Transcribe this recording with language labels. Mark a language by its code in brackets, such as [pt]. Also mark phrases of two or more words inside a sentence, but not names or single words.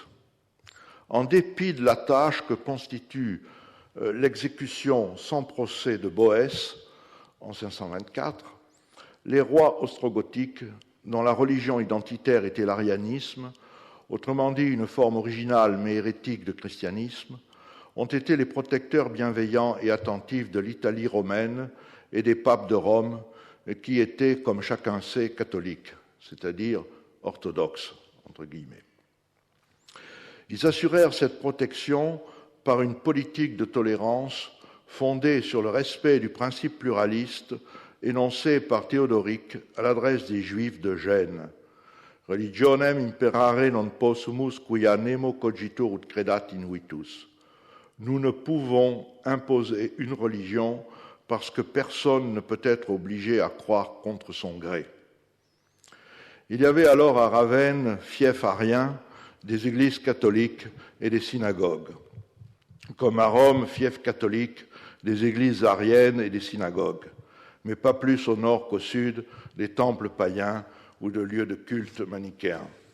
[fr] En dépit de la tâche que constitue l'exécution sans procès de Boès en 524, les rois ostrogothiques, dont la religion identitaire était l'arianisme, autrement dit une forme originale mais hérétique de christianisme, ont été les protecteurs bienveillants et attentifs de l'Italie romaine et des papes de Rome, qui étaient, comme chacun sait, catholiques, c'est-à-dire orthodoxes, entre guillemets. Ils assurèrent cette protection par une politique de tolérance fondée sur le respect du principe pluraliste énoncé par Théodoric à l'adresse des Juifs de Gênes. [la] Religionem imperare non possumus quia nemo cogitur ut credat invitus. [fr] Nous ne pouvons imposer une religion parce que personne ne peut être obligé à croire contre son gré. Il y avait alors à Ravenne, fief arien, des églises catholiques et des synagogues, comme à Rome, fief catholique, des églises ariennes et des synagogues, mais pas plus au nord qu'au sud des temples païens ou de lieux de culte manichéens.